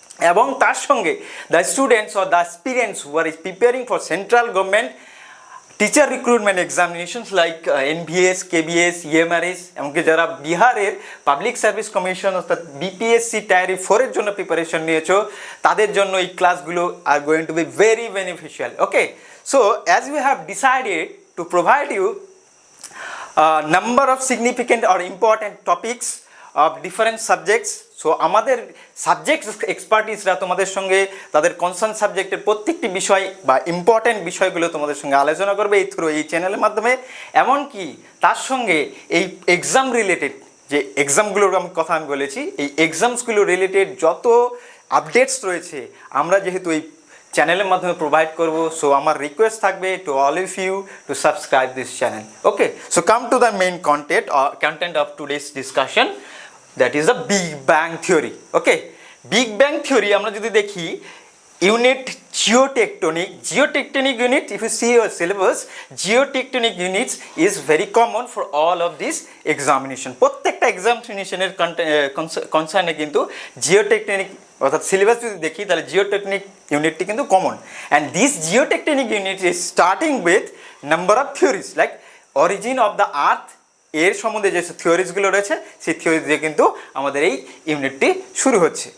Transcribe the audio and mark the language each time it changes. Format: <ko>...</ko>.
<bn>এবং তার সঙ্গে</bn> <en>the students or the aspirants who are preparing for central government teacher recruitment examinations like NVS, KVS, EMRS,</en> <bn>এমনকি যারা বিহারের পাবলিক সার্ভিস কমিশন অর্থাৎ বিপিএসসি টায়ারি 4-এর জন্য প্রিপারেশন নিয়েছো, তাদের জন্য এই ক্লাসগুলো</bn> <en>আর going to be very beneficial. Okay, so as we have decided to provide you a number of significant or important topics of different subjects.</en> <bn>So আমাদের subject এক্সপার্টিসরা তোমাদের সঙ্গে তাদের কনসার্ন সাবজেক্টের প্রত্যেকটি বিষয় বা ইম্পর্টেন্ট বিষয়গুলো তোমাদের সঙ্গে আলোচনা করবে এই থ্রু এই চ্যানেলের মাধ্যমে। এমনকি তার সঙ্গে এই এক্সাম রিলেটেড যে এক্সামগুলোর কথা আমি বলেছি, এই এক্সামসগুলো রিলেটেড যত আপডেটস রয়েছে আমরা যেহেতু এই চ্যানেলের মাধ্যমে প্রোভাইড করব।</bn> <en>So আমার request থাকবে to all of you to subscribe this channel. Okay, so come to the main content of today's discussion, that is the big bang theory. Okay, big bang theory</en> <bn>আমরা যদি দেখি,</bn> <en>unit geotectonic unit, if you see your syllabus, geotectonic units is very common for all of this examination.</en> <bn>প্রত্যেকটা এক্সামিনেশনের কনসার্নে কিন্তু geotectonic অর্থাৎ syllabus যদি দেখি তাহলে geotectonic ইউনিটটি কিন্তু common.</bn> <en>and this geotectonic unit is starting with number of theories like origin of the earth,</en> <bn>এর সম্বন্ধে যে থিওরিজগুলো রয়েছে সেই থিওরিজ দিয়ে কিন্তু আমাদের এই ইউনিটটি শুরু হচ্ছে।</bn>